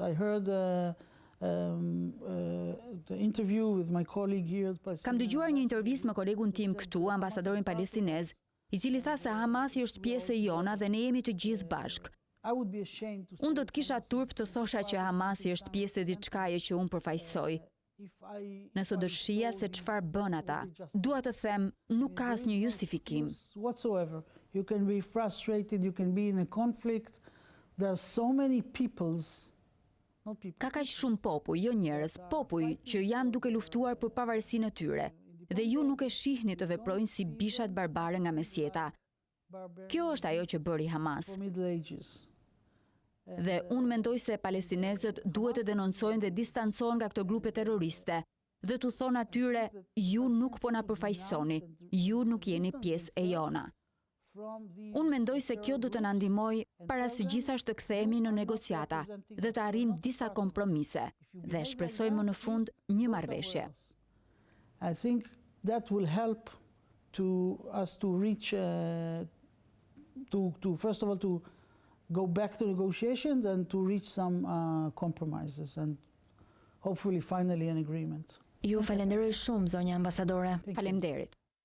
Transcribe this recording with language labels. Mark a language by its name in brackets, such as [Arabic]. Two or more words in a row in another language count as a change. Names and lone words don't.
[Albanian] Kam dëgjuar një intervistë me kolegun tim këtu, ambasadorin palestinez, i cili tha se Hamasi është pjesë e jona dhe ne jemi të gjithë bashkë. Unë do të kisha turp të thosha që Hamasi është pjesë e diçkaje që unë përfaqësoj. Nëse do shija se çfarë bën ata, dua të them, nuk ka asnjë justifikim. [English] You can be frustrated, you can be in a conflict. There are so many peoples. [Albanian] Ka kaq shumë popull, jo njerëz, popull që janë duke luftuar për pavarësinë e tyre. Dhe ju nuk e shihni të veprojnë si bishat barbare nga mesjeta. Kjo është ajo që bëri Hamas. Dhe unë mendoj se palestinezët duhet të denoncojnë dhe distancohen nga këto grupe terroriste dhe t'u thonë atyre, ju nuk po na përfaqësoni, ju nuk jeni pjesë e jona. Unë mendoj se kjo do të na ndihmojë para së gjithashtë të kthehemi në negociata dhe të arrijmë disa kompromise dhe shpresoj më në fund një marrëveshje. [English] I think that will help to us to reach to first of all to go back to negotiations and to reach some compromises and hopefully finally an agreement. [Albanian] Ju falenderoj shumë, zonja ambasadore. Faleminderit.